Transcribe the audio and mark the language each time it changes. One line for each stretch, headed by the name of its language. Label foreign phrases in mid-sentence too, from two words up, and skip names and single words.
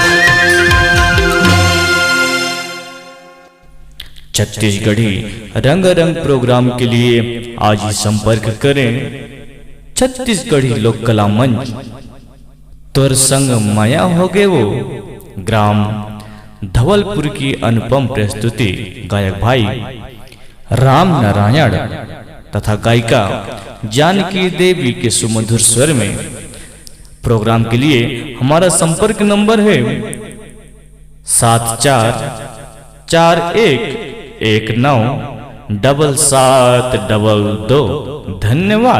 Hindi: छत्तीसगढ़ी रंग रंग प्रोग्राम के लिए आज ही संपर्क करें छत्तीसगढ़ी लोक कला मंच तोर संग माया हो गए वो ग्राम धवलपुर की अनुपम प्रस्तुति गायक भाई राम नारायण तथा गायिका जानकी देवी के सुमधुर स्वर में। प्रोग्राम के लिए हमारा संपर्क नंबर है 7441197722। धन्यवाद।